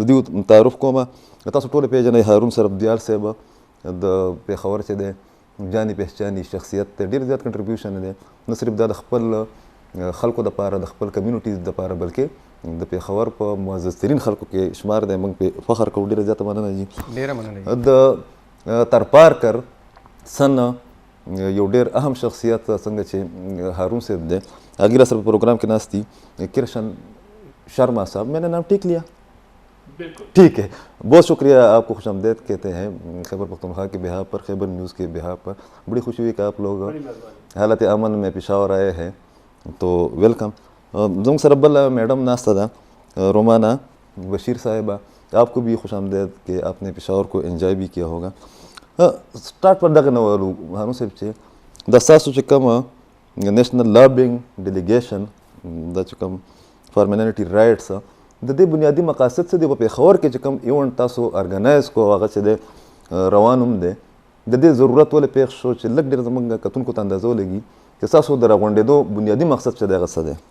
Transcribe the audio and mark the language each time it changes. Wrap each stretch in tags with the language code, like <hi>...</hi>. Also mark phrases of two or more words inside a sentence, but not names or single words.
<ps>د دوی تعارف کومه تاسو ټولې پېژنئ. هارون سرفدیال صاحب د پېښور چې دی جاني پہچاني شخصیت دی، ډېر زیات کنټریبیوشن دی نه صرف دا د خپل خلکو دپاره د خپل کمیونټیز دپاره بلکې د پېښور په معزز ترین خلکو کې شمار دی. موږ پې فخر کوو. ډېره زیاته مننه جي. ډېره مننه. د ترپارکر سن یو ډېر اهم شخصیت څنګه چې هارون صاحب دی هغې راسره په پروګرام کې ناست دي.</ps> <ur>کرشن شرما صاحب میں نے نام ٹھیک لیا؟ ٹھیک ہے. بہت شکریہ، آپ کو خوش آمدید کہتے ہیں خیبر پختونخوا کے بہا پر، خیبر نیوز کے بہا پر. بڑی خوشی ہوئی کہ آپ لوگ حالت امن میں پشاور آئے ہیں تو ویلکم.</ur> <ps>زموږ سره بله میڈم ناسته ده</ps> <ur>رومانا بشیر صاحبہ، آپ کو بھی خوش آمدید کہ آپ نے پشاور کو انجوائے بھی کیا ہوگا.</ur> <ps>سٹارٹ پر دغه نه وایو هارون صاحب چې دا ستاسو چې کوم</ps> <en>national lobbying delegation</en> <ps>دا چې کوم</ps> <en>for minority rights</en> <ps>د دې بنیادي مقاصد څه دي؟ په پېښور کې چې کوم ایونټ تاسو ارګنایز کو هغه چې دی روان هم دی، د دې ضرورت ولې پېښ شو چې لږ ډېر زموږ کتونکو ته اندازه ولګي چې ستاسو د راغونډېدو بنیادي مقصد چې دی هغه څه دی؟</ps>